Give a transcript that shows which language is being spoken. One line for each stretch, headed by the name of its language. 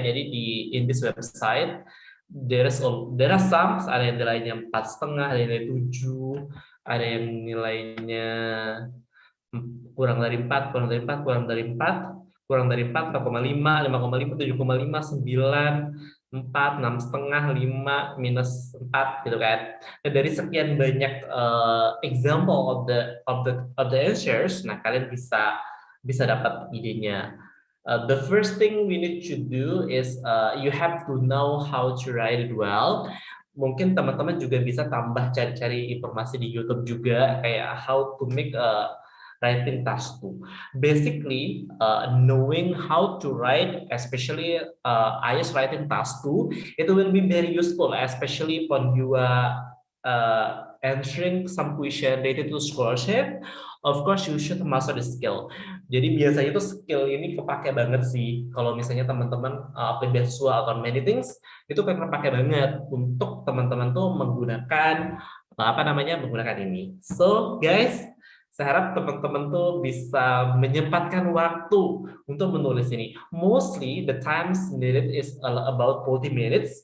Indonesian: Jadi di
English: in this website there are some,
Indonesian: ada yang nilainya 4,5, ada yang nilai 7, ada yang nilainya kurang dari 4, kurang dari 4, kurang dari 4, kurang dari 4, 4,5, 5,5, 7,5, 9, 4, 6,5, 5, minus 4 gitu kan. Nah, dari sekian banyak
English: example of the answers,
Indonesian: nah kalian bisa dapat idenya.
English: The first thing we need to do is you have to know how to write it well.
Indonesian: Mungkin teman-teman juga bisa tambah cari-cari informasi di YouTube juga kayak
English: how to make a writing task 2. Basically, knowing how to write, especially IELTS writing task 2, it will be very useful, especially when you are answering some question related to scholarship. Of course, you should master the skill.
Indonesian: Jadi biasanya itu skill ini kepake banget sih. Kalau misalnya teman-teman apply beasiswa atau
English: many things,
Indonesian: itu kepake banget untuk teman-teman tuh menggunakan menggunakan ini. So guys, saya harap teman-teman tuh bisa menyempatkan waktu untuk menulis ini.
English: Mostly the times needed is about 40 minutes.